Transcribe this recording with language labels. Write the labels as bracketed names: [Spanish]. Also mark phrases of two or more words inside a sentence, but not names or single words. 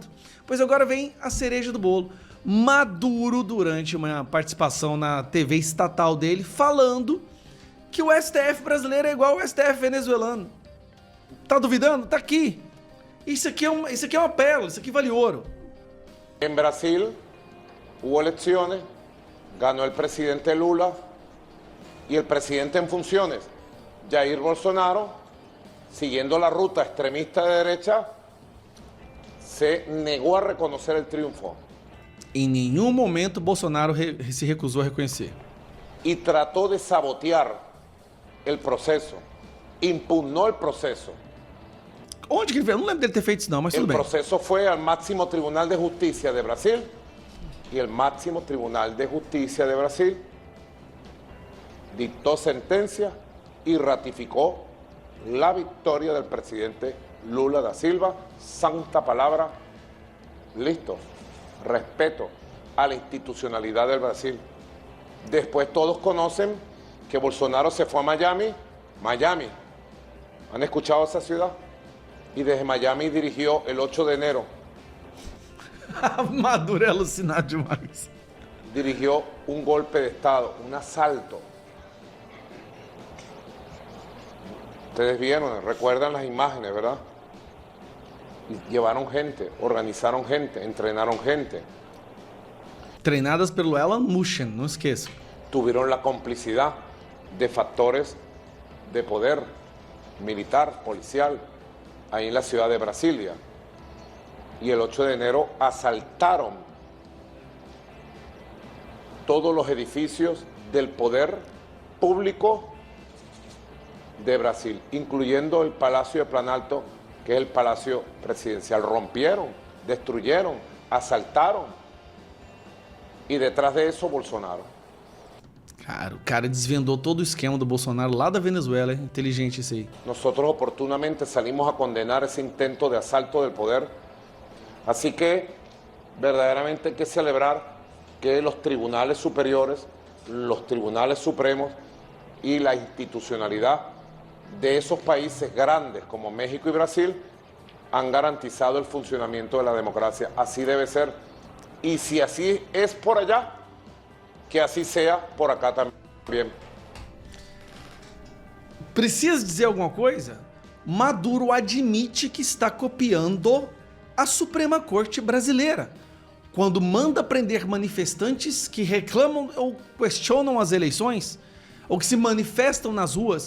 [Portuguese] Pois agora vem a cereja do bolo. Maduro, durante uma participação na TV estatal dele, falando que o STF brasileiro é igual ao STF venezuelano. Tá duvidando? Tá aqui. Isso aqui é uma pérola, isso aqui vale ouro. [Spanish] En Brasil hubo elecciones, ganó el presidente Lula y el presidente en funciones, Jair Bolsonaro, siguiendo la ruta extremista de derecha, se negó a reconocer el triunfo. [Portuguese] Em nenhum momento Bolsonaro se recusou a reconhecer. [Spanish] Y trató de sabotear el proceso, impugnó el proceso. [Portuguese] Onde que ele fez? Eu não lembro dele ter feito isso não, mas tudo [Spanish] El [Portuguese] bem. [Spanish] proceso fue al máximo Tribunal de Justicia de Brasil y el máximo Tribunal de Justicia de Brasil dictó sentencia y ratificó la victoria del presidente Lula da Silva. Santa palabra, listo, respeto a la institucionalidad del Brasil. Después todos conocen que Bolsonaro se fue a Miami. ¿Han escuchado esa ciudad? Y desde Miami dirigió el 8 de enero. [Portuguese] Maduro é alucinado demais. [Spanish] Dirigió un golpe de Estado, un asalto. Ustedes vieron, recuerdan las imágenes, ¿verdad? llevaron gente, organizaron gente, entrenaron gente. [Portuguese] Treinadas pelo Alan Mushen, não esqueça. [Spanish] Tuvieron la complicidad de factores de poder militar, policial, ahí en la ciudad de Brasilia. Y el 8 de enero asaltaron todos los edificios del poder público de Brasil, incluyendo el Palacio de Planalto, que es el Palacio Presidencial. Rompieron, destruyeron, asaltaron. Y detrás de eso, Bolsonaro. [Portuguese] Cara, o cara desvendou todo o esquema do Bolsonaro lá da Venezuela, hein? Inteligente isso aí. [Spanish] Nosotros oportunamente salimos a condenar ese intento de asalto del poder. Así que verdaderamente hay que celebrar que los tribunales superiores, los tribunales supremos y la institucionalidad de esos países grandes como México y Brasil han garantizado el funcionamiento de la democracia. Así debe ser. Y si así es por allá, que así sea por acá también. [Portuguese] Precisa dizer alguma coisa? Maduro admite que está copiando a Suprema Corte brasileira, quando manda prender manifestantes que reclamam ou questionam as eleições, ou que se manifestam nas ruas.